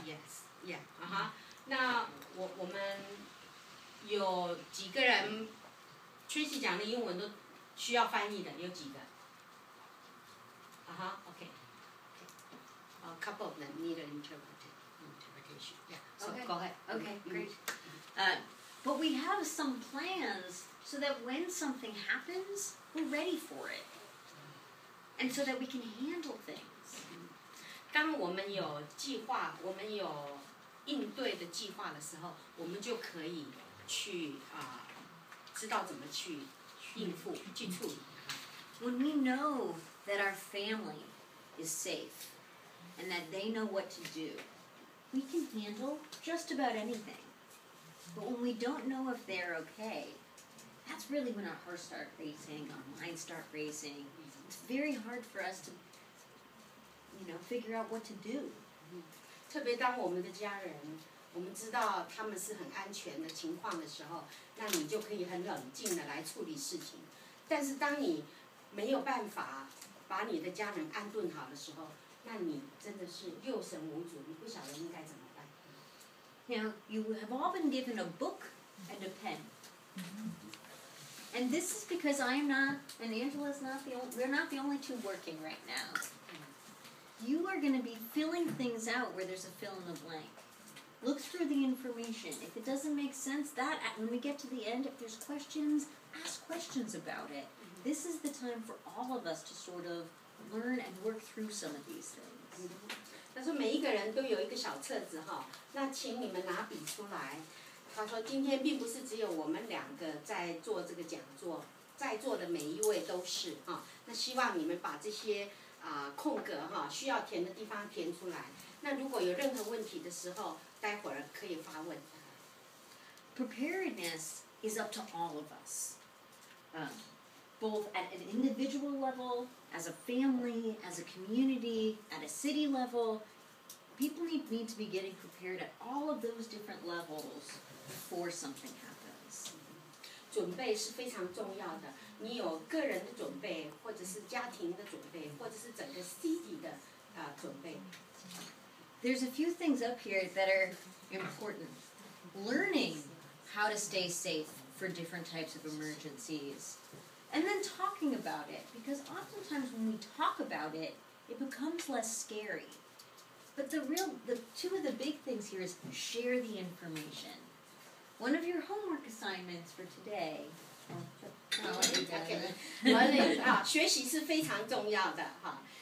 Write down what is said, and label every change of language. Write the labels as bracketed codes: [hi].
[zh] Yes, yeah， 那我们有几个人 ，Tracy 讲的英文都需要翻译的，有几个？OK。 [en] A couple of them need an interpretation. Yeah. So Okay. go ahead. Okay, great. But we have some plans so that when something happens, we're ready for it. And so that we can handle things. [zh] 当我们有计划，我们有应对的计划的时候，我们就可以去知道怎么去应付、去处理。 [en] When we know that our family is safe and that they know what to do, we can handle just about anything. But when we don't know if they're okay, that's really when our hearts start racing, our minds start racing. It's very hard for us to, figure out what to do. [zh] 特别当我们的家人，我们知道他们是很安全的情况的时候，那你就可以很冷静的来处理事情。但是当你没有办法把你的家人安顿好的时候，那你真的是六神无主，你不晓得应该怎么办。 [en] You have all been given a book and a pen. And this is because I am not, and Angela's not we're not the only two working right now. You are going to be filling things out where there's a fill in the blank. Look through the information. If it doesn't make sense, when we get to the end, if there's questions, ask questions about it. This is the time for all of us to sort of learn and work through some of these things. [zh] 他说每一个人都有一个小册子那请你们拿笔出来。他说今天并不是只有我们两个在做这个讲座，在座的每一位都是那希望你们把这些空格需要填的地方填出来。那如果有任何问题的时候，待会儿可以发问。 [en] Preparedness is up to all of us. Both at an individual level, as a family, as a community, at a city level. People need to be getting prepared at all of those different levels before something happens. [zh] 准备是非常重要的，你有个人的准备，或者是家庭的准备，或者是整个 city 的准备。 [en] there's a few things up here that are important. Learning how to stay safe for different types of emergencies. And then talking about it, because oftentimes when we talk about it, it becomes less scary. But the two of the big things here is share the information. One of your homework assignments for today. [zh] OK， 学习是非常重要的哈。